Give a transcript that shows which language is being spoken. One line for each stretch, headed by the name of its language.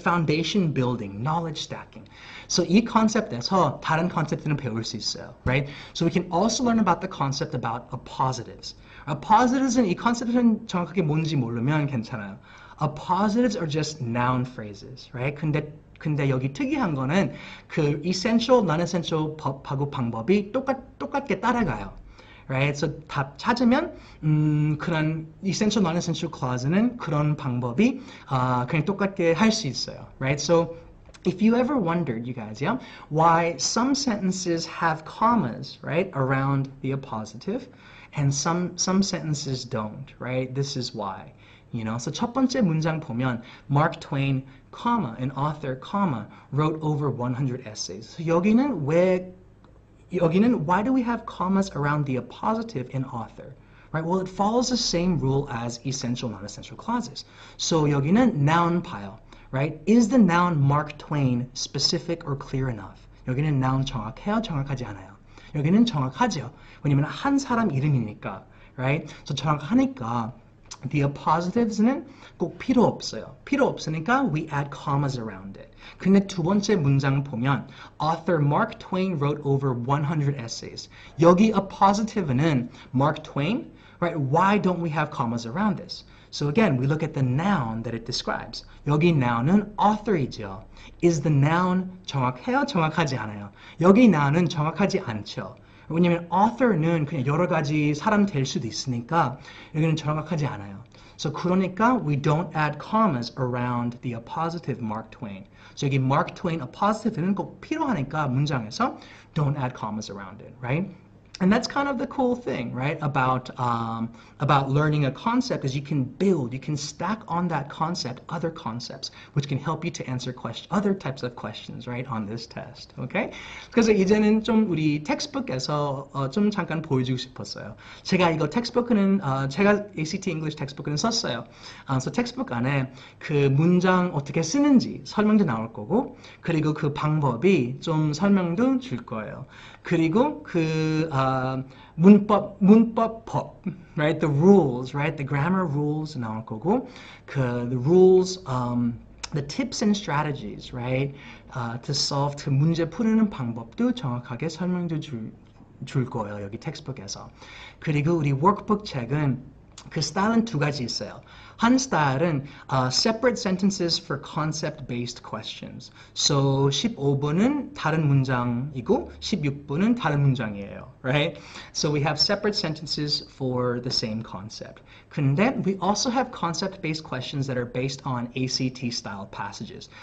English: Foundation building, knowledge stacking.
Korean: So 이 컨셉에서 다른 컨셉트는 배울 수 있어요, right?
English: So we can also learn about the concept about appositives.
Korean: Appositives 이 컨셉트는 정확하게 뭔지 모르면 괜찮아요.
English: Appositives are just noun phrases, right?
Korean: 근데 여기 특이한 거는 그 essential, non-essential 법하고 방법이 똑같게 따라가요. right? So 답 찾으면 그런 essential, non-essential clause는 그런 방법이 그냥 똑같게 할 수 있어요, right?
English: So if you ever wondered, you guys, yeah, why some sentences have commas, right, around the appositive, and some sentences don't, right? This is why. You know, so
Korean: 첫 번째 문장 보면
English: Mark Twain, comma, an author, comma, wrote over 100 essays. So 여기는 why do we have commas around the appositive in author? Right? Well, it follows the same rule as essential, non-essential clauses.
Korean: So 여기는 noun 봐요.
English: Right? Is the noun Mark Twain specific or clear enough?
Korean: 여기는 noun 정확해요? 정확하지 않아요? 여기는 정확하죠. 왜냐면 한 사람 이름이니까. Right? So 정확하니까 the appositives는 꼭 필요 없어요. 필요 없으니까
English: we add commas around it.
Korean: 근데 두 번째 문장 보면
English: author Mark Twain wrote over 100 essays.
Korean: 여기 appositive는
English: Mark Twain, right? Why don't we have commas around this? So again, we look at the noun that it describes.
Korean: 여기 noun은 author이죠.
English: Is the noun
Korean: 정확해요? 정확하지 않아요? 여기 noun은 정확하지 않죠. 왜냐면 author는 그냥 여러 가지 사람 될 수도 있으니까 여기는 정확하지 않아요.
English: So 그러니까 we don't add commas around the appositive Mark Twain. So
Korean: 여기 Mark Twain appositive는 꼭 필요하니까 문장에서
English: don't add commas around it, right? And that's kind of the cool thing, right, about learning a concept is you can stack on that concept other concepts, which can help you to answer other types of questions, right, on this test, okay?
Korean: 그래서 이제는 좀 우리 텍스트북에서 좀 잠깐 보여주고 싶었어요. 제가 이거 텍스트북은 제가 ACT English 텍스트북은 썼어요. 그래서 텍스트북 안에 그 문장 어떻게 쓰는지 설명도 나올 거고, 그리고 그 방법이 좀 설명도 줄 거예요. 그리고 그 문법법, right?
English: The rules, right? The grammar rules
Korean: 나올 거고,
English: the rules, the tips and strategies, right? To solve
Korean: 그 문제 푸는 방법도 정확하게 설명도 줄 거예요. 여기 텍스트북에서. 그리고 우리 워크북 책은 그 스타일은 두 가지 있어요. 한 스타일은
English: separate sentences for concept-based questions.
Korean: So 15분은 다른 문장이고 16분은 다른 문장이에요.
English: Right? So we have separate sentences for the same concept. 근데 we also have concept-based questions that are based on ACT-style passages.